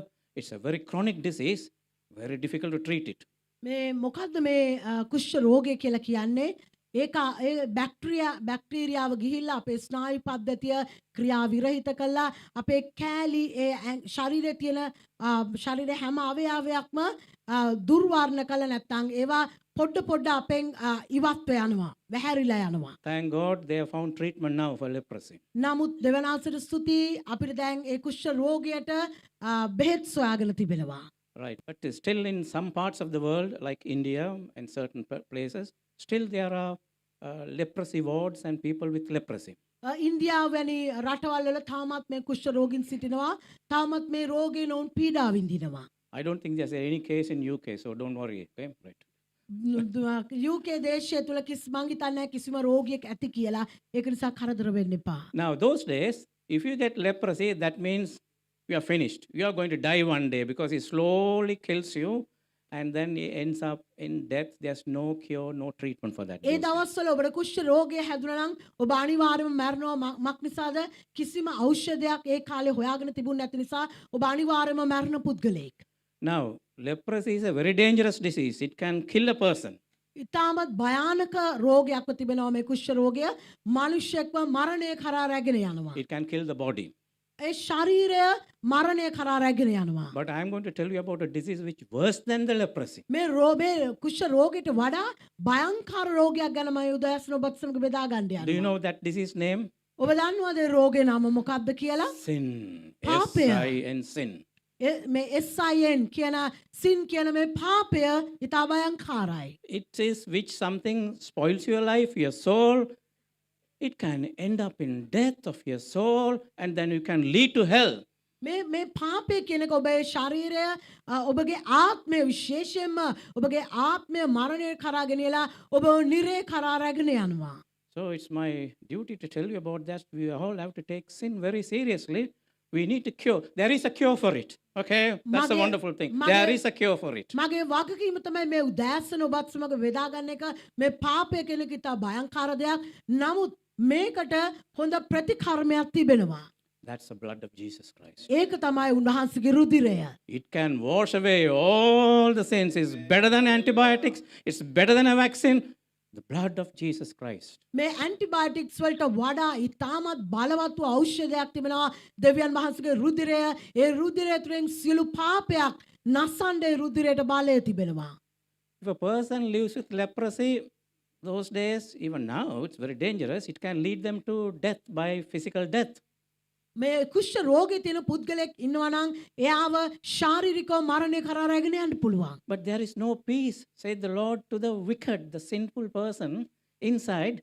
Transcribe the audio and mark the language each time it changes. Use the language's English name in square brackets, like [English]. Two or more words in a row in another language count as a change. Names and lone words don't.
[English] It's a very chronic disease, very difficult to treat it. [Sinhala] මේ මොකද්ද මේ කුෂ්ඨ රෝගය කියලා කියන්නේ? ඒක බැක්ටීරියාව ගිහිල්ලා අපේ ස්නායු පද්ධතිය ක්‍රියා විරහිත කළා අපේ කෑලි ශරීරයේ තියෙන ශරීරයේ හැම අවයවයක්ම දුර්වර්ණ කළ නැත්නම් ඒවා පොඩ අපෙන් ඉවත්ව යනවා වැහැරිලා යනවා. [English] Thank God they have found treatment now for leprosy. [Sinhala] නමුත් දෙවනාසට ස්තුති අපිට දැන් ඒ කුෂ්ඨ රෝගයට බෙහෙත් සොයාගෙන තිබෙනවා. [English] Right, but still in some parts of the world, like India and certain places, still there are leprosy wards and people with leprosy. [Sinhala] ඉන්දියාව වැනි රටවල් වල තාමත් මේ කුෂ්ඨ රෝගීන් සිටිනවා. තාමත් මේ රෝගයෙන් ඔවුන් පීඩා විඳිනවා. [English] I don't think there's any case in UK, so don't worry. Okay, right. [Sinhala] UK දේශය තුල මං හිතන්නේ කිසිම රෝගියෙක් ඇති කියලා. ඒක නිසා කරදර වෙන්න එපා. [English] Now, those days, if you get leprosy, that means you are finished. You are going to die one day because it slowly kills you, and then it ends up in death. There's no cure, no treatment for that. [Sinhala] ඒ දවස්වල ඔබට කුෂ්ඨ රෝගය හැදුණා නම් ඔබ අනිවාර්යයෙන්ම මැරෙනවා. මක් නිසාද? කිසිම ඖෂධයක් ඒ කාලේ හොයාගෙන තිබුණ නැති නිසා ඔබ අනිවාර්යයෙන්ම මැරෙන පුද්ගලයෙක්. [English] Now, leprosy is a very dangerous disease. It can kill a person. [Sinhala] ඉතාමත් භයානක රෝගයක්ව තිබෙනවා මේ කුෂ්ඨ රෝගය. මිනිසෙක්ව මරණය කරා රැගෙන යනවා. [English] It can kill the body. [Sinhala] ඒ ශරීරය මරණය කරා රැගෙන යනවා. [English] But I'm going to tell you about a disease which worse than the leprosy. [Sinhala] මේ කුෂ්ඨ රෝගයට වඩා භයංකර රෝගයක් ගැන මම උදෑසන ඔබත් සමග බෙදා ගන්න [English] Do you [Sinhala] යනවා. [English] know that disease name? [Sinhala] ඔබ දන්නවද ඒ රෝගේ නම මොකක්ද කියලා? [English] Sin. [Sinhala] පාපය. [English] S-I-N, sin. [Sinhala] මේ SIN කියන සින් කියන මේ පාපය ඉතා භයංකාරයි. [English] It is which something spoils your life, your soul. It can end up in death of your soul, and then you can lead to hell. [Sinhala] මේ පාපය කියනක ඔබේ ශරීරය ඔබගේ ආත්මය විශේෂයෙන්ම ඔබගේ ආත්මය මරණය කරා ගෙනලා ඔබ නිරේ කරා රැගෙන යනවා. [English] So it's my duty to tell you about that. We all have to take sin very seriously. We need to cure. There is a cure for it. Okay? That's a [Sinhala] Mage- [English] wonderful thing. [Sinhala] mage- [English] There is a cure for it. [Sinhala] මගේ වගකීම තමයි මේ උදෑසන ඔබත් සමග බෙදා ගන්න එක. මේ පාපය කියන එක ඉතා භයංකාර දෙයක්. නමුත් මේකට හොඳ ප්‍රතිකර්මයක් තිබෙනවා. [English] That's the blood of Jesus Christ. [Sinhala] ඒක තමයි උන්වහන්සේගේ රුධිරය. [English] It can wash away all the sins. It's better than antibiotics. It's better than a vaccine. The blood of Jesus Christ. [Sinhala] මේ ඇන්ටිබයොටික්ස් වලට වඩා ඉතාමත් බලවත් වූ ඖෂධයක් තිබෙනවා දෙවියන් වහන්සේගේ රුධිරය. ඒ රුධිරය තුළින් සියලු පාපයක් නසන්න ඒ රුධිරයට බලය තිබෙනවා. [English] If a person lives with leprosy, those days, even now, it's very dangerous. It can lead them to death by physical death. [Sinhala] මේ කුෂ්ඨ රෝගී තියෙන පුද්ගලෙක් ඉන්නවා නම් එයාව ශාරීරිකව මරණය කරා රැගෙන යන්න පුළුවන්. [English] But there is no peace, said the Lord, to the wicked, the sinful person inside.